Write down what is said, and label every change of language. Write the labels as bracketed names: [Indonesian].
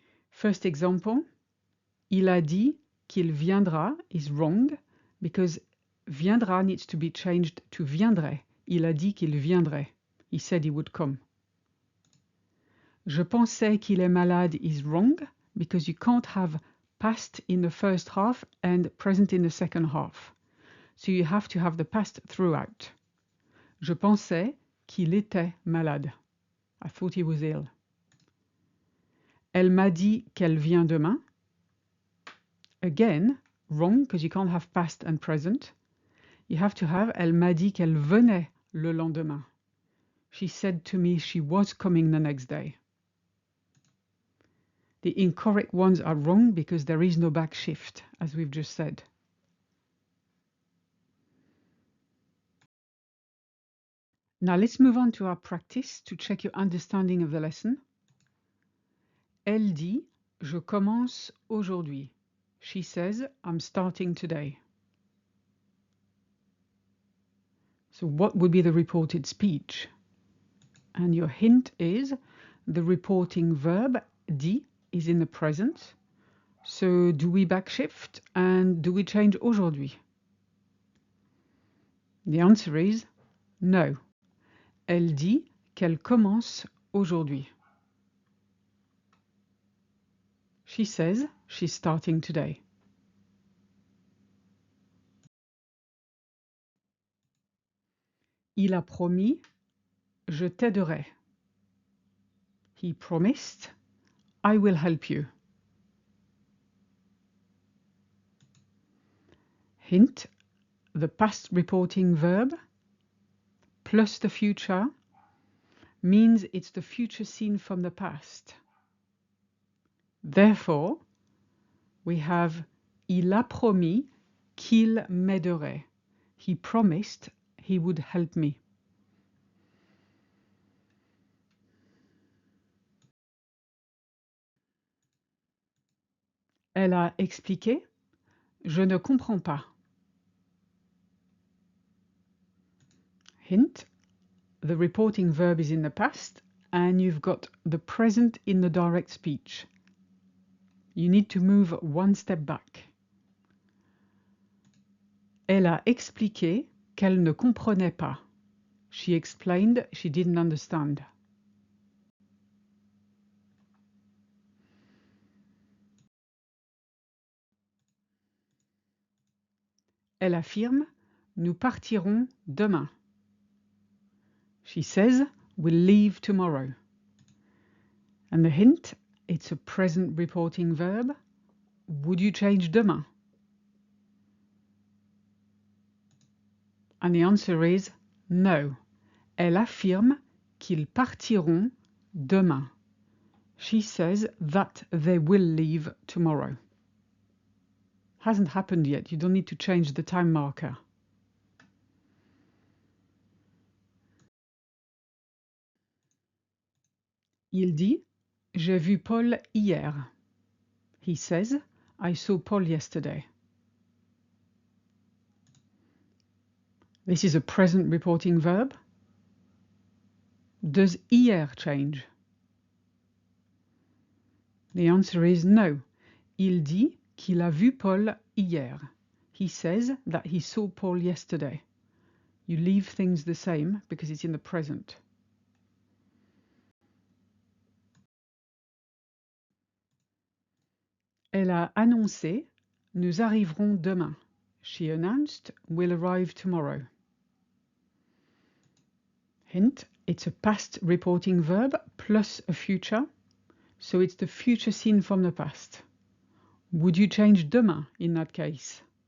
[English] First example, [French] il a dit qu'il viendra [English] is wrong because viendra needs to be changed to viendrait. [French] Il a dit qu'il viendrait. [English] He said he would come. [French] Je pensais qu'il est malade [English] is wrong because you can't have past in the first half and present in the second half. So you have to have the past throughout. [French] Je pensais qu'il était malade. [English] I thought he was ill. [French] Elle m'a dit qu'elle vient demain. [English] Again, wrong because you can't have past and present. You have to have [French] elle m'a dit qu'elle venait le lendemain. [English] She said to me she was coming the next day. The incorrect ones are wrong because there is no backshift, as we've just said. Now let's move on to our practice to check your understanding of the lesson. [French] Elle dit, je commence aujourd'hui. [English] She says, I'm starting today. So what would be the reported speech? And your hint is the reporting verb, dit, is in the present. So do we backshift and do we change aujourd'hui? The answer is no. [French] Elle dit qu'elle commence aujourd'hui. [English] She says she's starting today. [French] Il a promis, je t'aiderai. [English] He promised, I will help you. Hint, the past reporting verb plus the future means it's the future seen from the past. Therefore, we have [French] il a promis qu'il m'aiderait. [English] He promised he would help me. [French] Elle a expliqué, je ne comprends pas. [English] Hint, the reporting verb is in the past and you've got the present in the direct speech. You need to move one step back. [French] Elle a expliqué qu'elle ne comprenait pas. [English] She explained she didn't understand. [French] Elle affirme, nous partirons demain. [English] She says, we'll leave tomorrow. And the hint, it's a present reporting verb. Would you change demain? And the answer is no. [French] Elle affirme qu'ils partiront demain. [English] She says that they will leave tomorrow. Hasn't happened yet. You don't need to change the time marker. [French] Il dit, j'ai vu Paul hier. [English] He says, I saw Paul yesterday. This is a present reporting verb. Does hier change? The answer is no. [French] Il dit qu'il a vu Paul hier. [English] He says that he saw Paul yesterday. You leave things the same because it's in the present. [French] Elle a annoncé, nous arriverons demain. [English] She announced, we'll arrive tomorrow. Hint, it's a past reporting verb plus a future, so it's the future seen from the past. Would you change demain in that case?